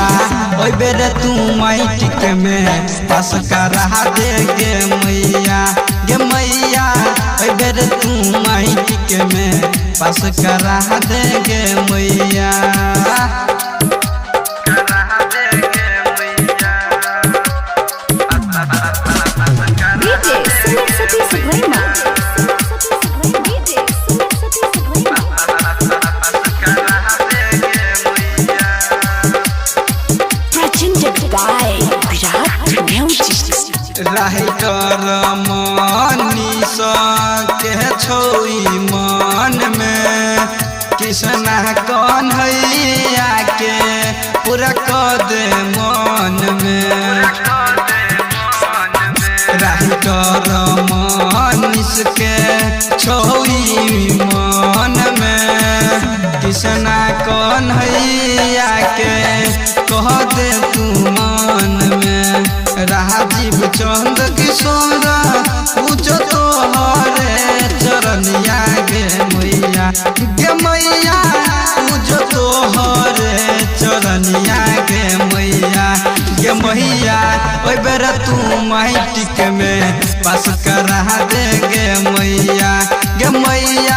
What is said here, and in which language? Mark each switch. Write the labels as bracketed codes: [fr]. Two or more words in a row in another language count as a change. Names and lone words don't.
[mai] ओइ बेर तू माइटिक में पास करा दे गे मैया, गे मैया। ओइ बेर तू माइटिक में पास करा दे गे मैया, DJ Sati Suprema. DJ Sati Suprema. [en] Presented by Virat Music. [mai] राइटर मनीष के छोई मन में कृष्णा कन्हैया के पूरा कर दे मन में। राइटर मनीष के छोई मन में कृष्णा कन्हैया के कह दे तू मन में। राजीव चंद किशोर पूजो तोहरे चरनिया, गे मैया, गे मैया पूजो तोहरे चरनिया, गे मैया, गे मैया। ओइ बेर तू माइटिक में पास करा दे गे मैया, गे मैया।